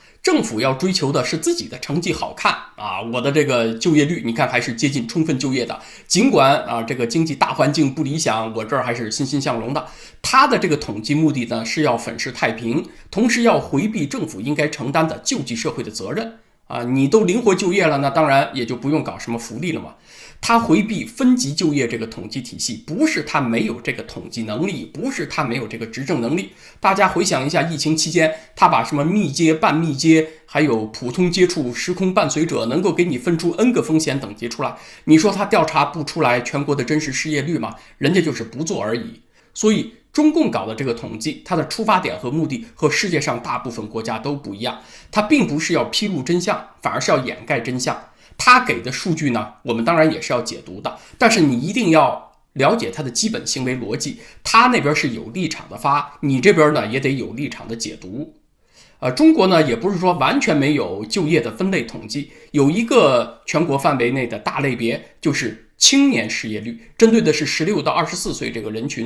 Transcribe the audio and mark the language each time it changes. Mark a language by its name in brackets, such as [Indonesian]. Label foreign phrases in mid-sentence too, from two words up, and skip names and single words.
[Chinese] 政府要追求的是自己的成績好看我的這個就業率你看還是接近充分就業的，儘管這個經濟大環境不理想，我這兒還是欣欣向榮的。他的這個統計目的呢，是要粉飾太平，同時要回避政府應該承擔的救濟社會的責任啊，你都灵活就業了，那当然也就不用搞什么福利了嘛。他回避分级就業这个统计体系，不是他没有这个统计能力，不是他没有这个执政能力。大家回想一下疫情期间，他把什么密接、半密接，还有普通接触、时空伴随者，能够给你分出 N 个风險等級出來。你說他調查不出來全國的真實失業率嗎？人家就是不做而已。所以中共搞的這個統計，它的出發點和目的和世界上大部分國家都不一樣。它並不是要披露真相，反而是要掩蓋真相。他給的數據呢，我們當然也是要解讀的，但是你一定要了解他的基本行為邏輯。他那邊是有立場的發，你這邊呢也得有立場的解讀。中國呢也不是說完全沒有就業的分類統計，有一個全國範圍內的大類別就是青年失業率，針對的是16到24歲這個人群。